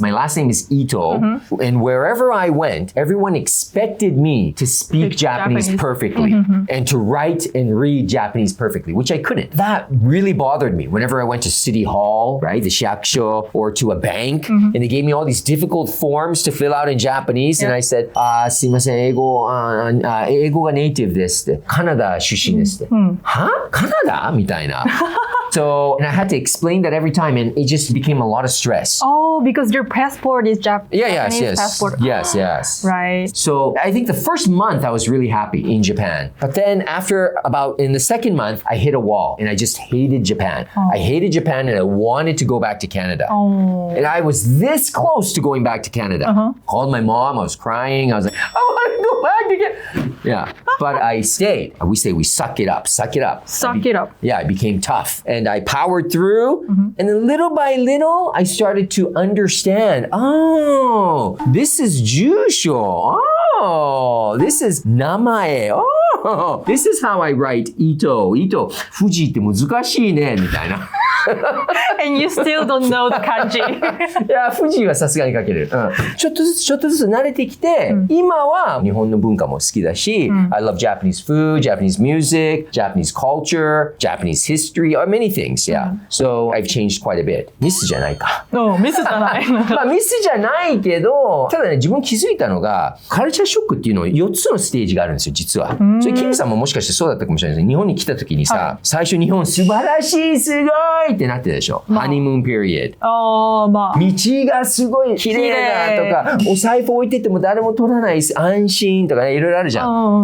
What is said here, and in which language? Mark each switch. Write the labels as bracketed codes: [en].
[en] My last name is Ito. And wherever I went, everyone expected me to speak Japanese perfectly and to write and read Japanese perfectly, which I couldn't. That really bothered me whenever I went to City Hall, right? The shakusho, or to a bank. And they gave me all these difficult forms to fill out in Japanese. And I said, [ja] すいません、英語がネイティブですって。カナダ出身ですって。は？カナダ？みたいな。 [en] So, and I had to explain that every time, and it just became a lot of stress. Oh, because your passport is Japanese passport. Yes. Right. So, I think the first month I was really happy in Japan. But then in the second month, I hit a wall, and I just hated Japan. I hated Japan, and I wanted to go back to Canada. And I was this close to going back to Canada. Called my mom, I was crying. I was like, I want to go back again. Yeah, but I stayed. We say we suck it up. Suck it up. Yeah, I became tough. And I powered through. And then little by little, I started to understand. Oh, this is Jusho. Oh, this is Namae. Oh, this is how I write Ito. [ja] Fuji って難しいね、みたいな。 [en] And you still don't know the kanji. [ja] いや、富士はさすがに書ける。ちょっとずつ慣れてきて、今は日本の文化も好きだし、 [en] I love Japanese food, Japanese music, Japanese culture, Japanese history, or many things, yeah. So I've changed quite a bit. [ja] ミスじゃないか。ミスじゃない。まあミスじゃないけど、ただね、自分気づいたのが、カルチャーショックっていうの4つのステージがあるんですよ、実は。それ、キムさんももしかしてそうだったかもしれないですね。日本に来た時にさ、最初日本素晴らしい、すごいってなってたでしょ。ハニムーンピリオド。道がすごい綺麗だとか、お財布置いてても誰も取らない安心とかね、いろいろあるじゃん。